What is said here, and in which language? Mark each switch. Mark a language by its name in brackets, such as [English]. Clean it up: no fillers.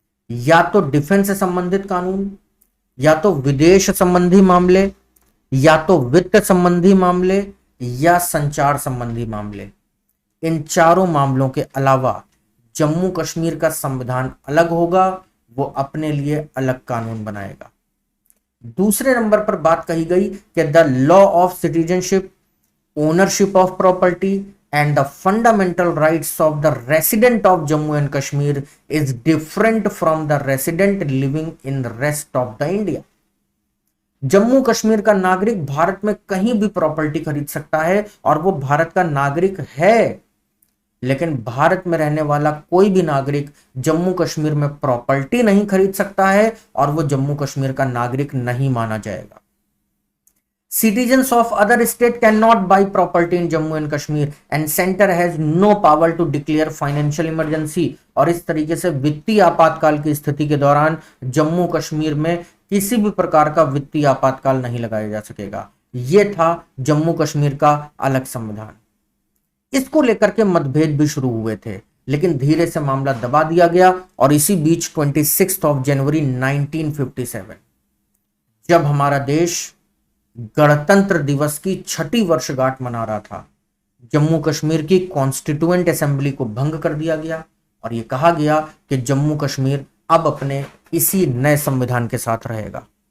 [Hindi] या तो डिफेंस से संबंधित कानून, या तो विदेश संबंधी मामले, या तो वित्त संबंधी मामले, या संचार संबंधी मामले। इन चारों मामलों के अलावा जम्मू कश्मीर का संविधान अलग होगा, वो अपने लिए अलग कानून बनाएगा। दूसरे नंबर पर बात कही गई कि [English] The law of citizenship, ownership of property and the fundamental rights of the resident of Jammu and Kashmir is different from the resident living in the rest of the India. [Hindi] Jammu Kashmir का नागरिक भारत में कहीं भी प्रॉपर्टी खरीद सकता है और वो भारत का नागरिक है, लेकिन भारत में रहने वाला कोई भी नागरिक जम्मू कश्मीर में प्रॉपर्टी नहीं खरीद सकता है और वो जम्मू कश्मीर का नागरिक नहीं माना जाएगा। [English] Citizens of other state cannot buy property in Jammu and Kashmir and center has no power to declare financial emergency। [Hindi] और इस तरीके से वित्तीय आपातकाल की स्थिति के दौरान जम्मू कश्मीर में किसी भी प्रकार का वित्तीय आपातकाल नहीं लगाया जा सकेगा। यह था जम्मू कश्मीर का अलग संविधान। इसको लेकर के मतभेद भी शुरू हुए थे, लेकिन धीरे से मामला दबा दिया गया और इसी बीच 26 जनवरी 1957 जब हमारा देश गणतंत्र दिवस की 6ठी वर्षगांठ मना रहा था, जम्मू कश्मीर की कॉन्स्टिट्यूएंट असेंबली को भंग कर दिया गया और यह कहा गया कि जम्मू कश्मीर अब अपने इसी नए संविधान के साथ रहेगा।